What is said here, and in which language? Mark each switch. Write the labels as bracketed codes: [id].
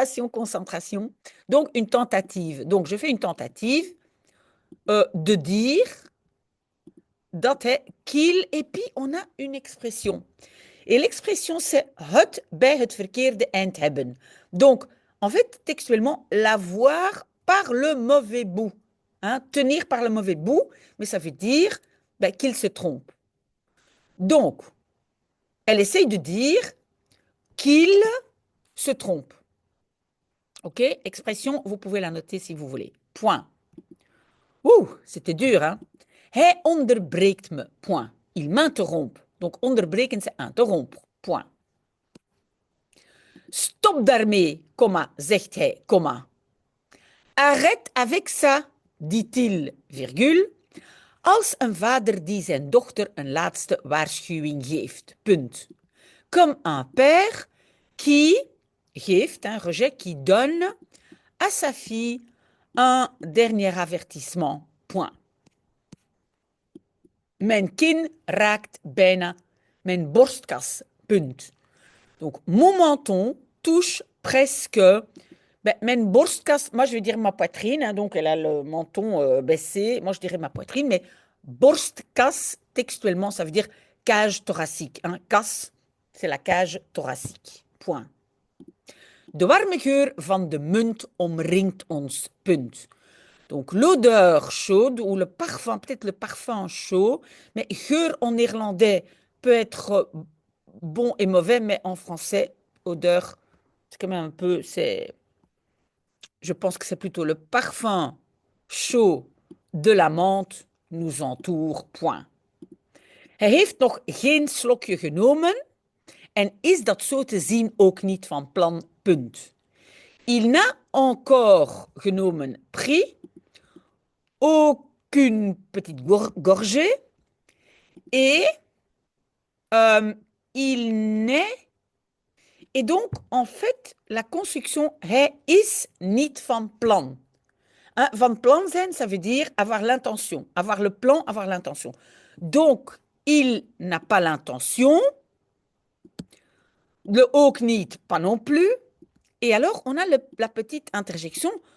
[fr] Concentration. Donc, une tentative. Donc, je fais une tentative de dire dat qu'il, et puis on a une expression. Et l'expression, c'est [nl] het bij het verkeerde eind hebben. [fr] Donc, en fait, textuellement, l'avoir par le mauvais bout. Hein, tenir par le mauvais bout, mais ça veut dire qu'il se trompe. Donc, elle essaye de dire qu'il se trompe. OK? Expression, vous pouvez la noter si vous voulez. Point. Ouh, c'était dur, hein? [nl] Hij onderbreekt me. [fr] Point. Il m'interrompt. Donc, onderbreken, c'est interrompre. Point. [nl] Stop daarmee, comma, zegt hij, comma. [fr] Arrête avec ça, dit-il, virgule, [nl] als een vader die zijn dochter een laatste waarschuwing geeft. Punt. [fr] Comme un père qui geeft, un rejet, qui donne à sa fille un dernier avertissement. Point. [nl] Mijn kin raakt bijna mijn borstkas. [fr] Punt. Donc, mon menton touche presque [nl] mijn borstkas. [fr] Moi, je vais dire ma poitrine. Hein, donc, elle a le menton baissé. Moi, je dirais ma poitrine. Mais borstkas, textuellement, ça veut dire cage thoracique. Hein. [nl] Kas, [fr] c'est la cage thoracique. Point. [nl] De warme geur van de munt omringt ons. Punt. [fr] Donc, l'odeur chaude ou le parfum, peut-être le parfum chaud, mais geur en néerlandais peut être bon et mauvais, mais en français, odeur, c'est quand même un peu, je pense que c'est plutôt le parfum chaud de la menthe nous entoure, point. [nl] Hij heeft nog geen slokje genomen en is dat zo te zien ook niet van plan, punt. [fr] Il n'a encore genomen, pris, aucune petite gorgée et il n'est. Et donc, en fait, la construction [nl] hij is niet van plan. [fr] Hein, [nl] van plan zijn, [fr] ça veut dire avoir l'intention. Avoir le plan, avoir l'intention. Donc, il n'a pas l'intention. Le ook niet, pas non plus. Et alors, on a la petite interjection.